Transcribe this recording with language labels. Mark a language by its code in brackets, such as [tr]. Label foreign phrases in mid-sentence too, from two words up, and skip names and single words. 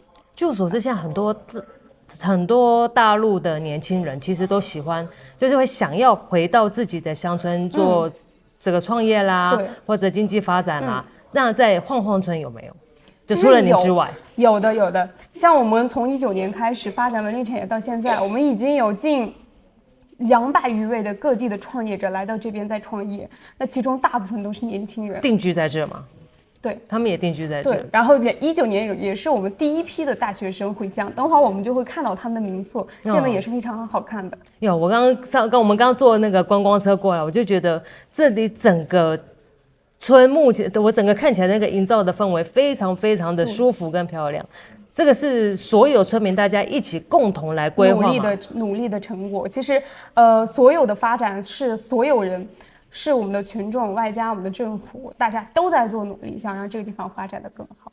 [zh] 據我所知，現在很多大陸的年輕人其實都喜歡，就是會想要回到自己的鄉村做這個創業啦，或者經濟發展啦。那在晃晃村有沒有？就除了你之外，有的。像我們從19年開始發展文旅產業到現在，我們已經有近200餘位的各地的創業者來到這邊在創業。那其中大部分都是年輕人，定居在這嗎？對，他們也定居在這。對，然後19年也是我們第一批的大學生回鄉，等會兒我們就會看到他們的民宿，建的也是非常好看的。我我們剛坐那個觀光車過來，我就覺得這裡整個村目前我整個看起來那個營造的氛圍非常非常的舒服跟漂亮。這個是所有村民大家一起共同來規劃努力的成果。其實所有的發展是所有人。是我們的群眾外加我們的政府，大家都在做努力，想讓這個地方發展得更好。